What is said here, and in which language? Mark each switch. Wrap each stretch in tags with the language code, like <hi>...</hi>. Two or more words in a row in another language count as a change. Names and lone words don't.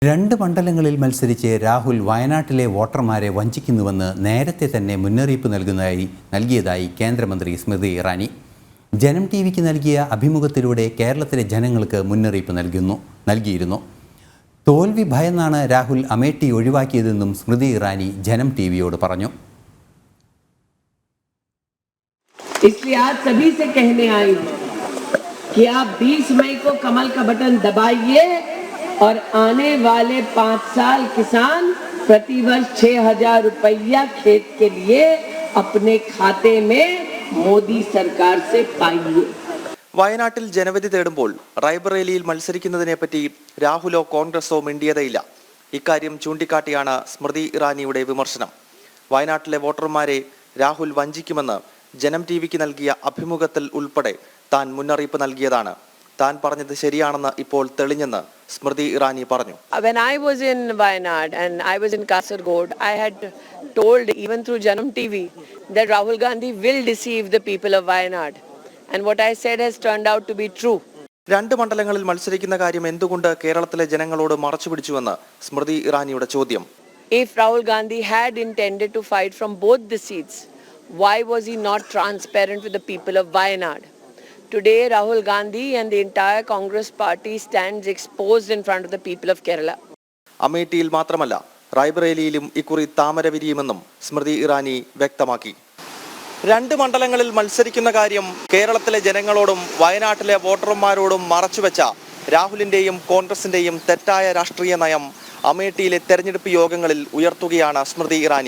<ml>രണ്ട് മണ്ഡലങ്ങളിൽ മത്സരിച്ച് രാഹുൽ വയനാട്ടിലെ വോട്ടർമാരെ വഞ്ചിക്കുന്നുവെന്ന് നേരത്തെ തന്നെ മുന്നറിയിപ്പ് നൽകിയതായി കേന്ദ്രമന്ത്രി സ്മൃതി ഇറാനി. ജനം ടിവിക്ക് നൽകിയ അഭിമുഖത്തിലൂടെ കേരളത്തിലെ ജനങ്ങൾക്ക് മുന്നറിയിപ്പ് നൽകിയിരുന്നു. തോൽവി ഭയന്നാണ് രാഹുൽ അമേഠി ഒഴിവാക്കിയതെന്നും സ്മൃതി ഇറാനി ജനം ടിവിയോട് പറഞ്ഞു.</ml> <hi>इसलिए आज सभी से कहने आई हूं कि आप 20 मई को कमल का बटन दबाइए और आने वाले 5 साल किसान प्रतिवर्ष 6,000 रुपया खेत के लिए अपने खाते में മോദി സർക്കാർ से पाइए.</hi> <ml>വയനാട്ടിൽ ജനവിധി തേടുമ്പോൾ റായ്ബറേലിയിൽ മത്സരിക്കുന്നതിനെപ്പറ്റി രാഹുലോ കോൺഗ്രസോ മിണ്ടിയതയില്ല. ഇക്കാര്യം ചൂണ്ടിക്കാട്ടിയാണ് സ്മൃതി ഇറാനിയുടെ വിമർശനം. വയനാട്ടിലെ വോട്ടർമാരെ രാഹുൽ വഞ്ചിക്കുമെന്ന് ജനം ടിവിക്ക് നൽകിയ അഭിമുഖത്തിൽ ഉൾപ്പെടെ താൻ മുന്നറിയിപ്പ് നൽകിയതാണ്. താൻ പറഞ്ഞത് ശരിയാണെന്ന് ഇപ്പോൾ തെളിഞ്ഞെന്ന് സ്മൃതി ഇറാനി പറഞ്ഞു.</ml> <en>When I was in Wayanad and I was in Kasaragod, I had told even through Janam TV that Rahul Gandhi will deceive the people of Wayanad, and what I said has turned out to be true.</en> <ml>രണ്ട് മണ്ഡലങ്ങളിൽ മത്സരിക്കുന്ന കാര്യം എന്തുകൊണ്ട് കേരളത്തിലെ ജനങ്ങളോട് മറച്ചുപിടിച്ചുവെന്ന് സ്മൃതി ഇറാനിയുടെ ചോദ്യം.</ml> <en>If Rahul Gandhi had intended to fight from both the seats, why was he not transparent with the people of Wayanad? Today, Rahul Gandhi and the entire Congress party stands exposed in front of the people of Kerala.</en> <ml>അമേഠിയിൽ മാത്രമല്ല റായ്ബറേലിയിലും ഇക്കുറി താമര വിരിയുമെന്നും സ്മൃതി ഇറാനി വ്യക്തമാക്കി. രണ്ട് മണ്ഡലങ്ങളിൽ മത്സരിക്കുന്ന കാര്യം കേരളത്തിലെ ജനങ്ങളോടും വയനാട്ടിലെ വോട്ടർമാരോടും മറച്ചുവെച്ച രാഹുലിന്റെയും കോൺഗ്രസിന്റെയും തെറ്റായ രാഷ്ട്രീയ നയം അമേഠിയിലെ തെരഞ്ഞെടുപ്പ് യോഗങ്ങളിൽ ഉയർത്തുകയാണ് സ്മൃതി ഇറാനി.</ml>